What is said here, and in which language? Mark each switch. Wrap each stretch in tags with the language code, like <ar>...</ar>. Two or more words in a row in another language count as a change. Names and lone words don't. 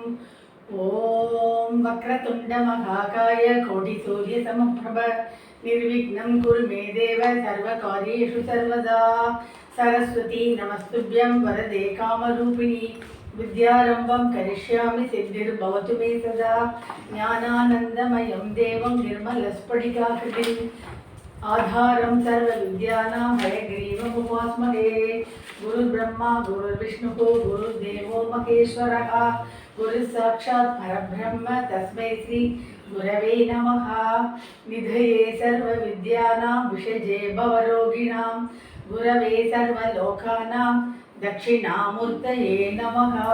<sa>ओम् वक्रतुण्ड महाकाय कोटि सूर्य समप्रभ निर्विघ्नं कुरु मे देव सर्वकार्येषु सर्वदा. सरस्वति नमस्तुभ्यं वरदे कामरूपिणि विद्यारम्भं करिष्यामि सिद्धिर्भवतु मे सदा. ज्ञानानन्दमयं देवं निर्मलस्फटिकाकृतिम् आधारं सर्वविद्यानां हयग्रीवमुपास्महे. गुरुर्ब्रह्मा गुरुर्विष्णुः गुरुर्देवो महेश्वरः. गुरुसाक्षात् परब्रह्म तस्मै श्री गुरवे नमः. निधये सर्वविद्यानां विषजे भवरोगिणां गुरवे सर्वलोकानां दक्षिणामूर्तये नमः.</sa>